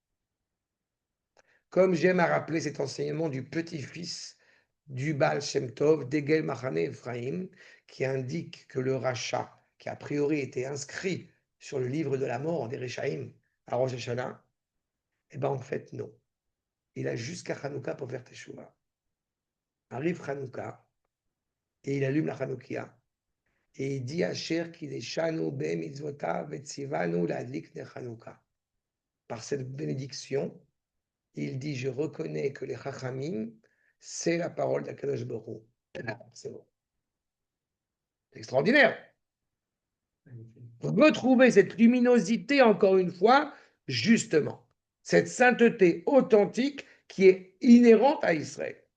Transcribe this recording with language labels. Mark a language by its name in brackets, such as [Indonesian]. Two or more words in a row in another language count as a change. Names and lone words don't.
[French] Comme j'aime à rappeler cet enseignement du petit-fils du Baal Shem Tov, d'Egel Machane Ephraim, qui indique que le rachat, qui a priori était inscrit sur le livre de la mort des Rechaim à Rosh Hashanah, eh bien en fait non. Il a jusqu'à Hanouka pour faire Teshuvah. Arrive Hanouka, et il allume la Hanoukia. Et il dit [Hebrew] אשר קדשנו במצוותיו וציונו להדליק נר חנוכה. [French] Par cette bénédiction, il dit je reconnais que les Chachamim, c'est la parole d'Akadosh Baruch Hu. C'est bon. Extraordinaire. Retrouver cette luminosité, encore une fois, justement, cette sainteté authentique qui est inhérente à Israël.